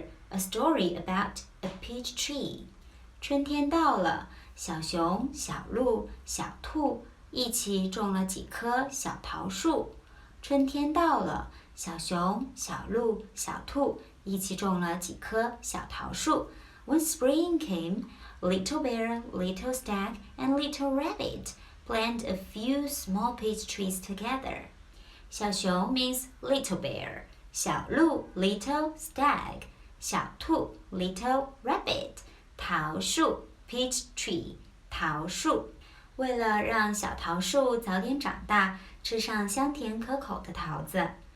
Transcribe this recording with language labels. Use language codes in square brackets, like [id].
[en] A story about a peach tree. [zh] 春天到了，小熊、小鹿、小兔一起种了几棵小桃树。春天到了，小熊、小鹿、小兔一起种了几棵小桃树。 [en] When spring came, Little Bear, Little Stag, and Little Rabbit planted a few small peach trees together. 小熊 means little bear, 小鹿 little stag, 小兔 little rabbit, 桃树 peach tree, 桃树。 [zh] 为了让小桃树早点长大，吃上香甜可口的桃子。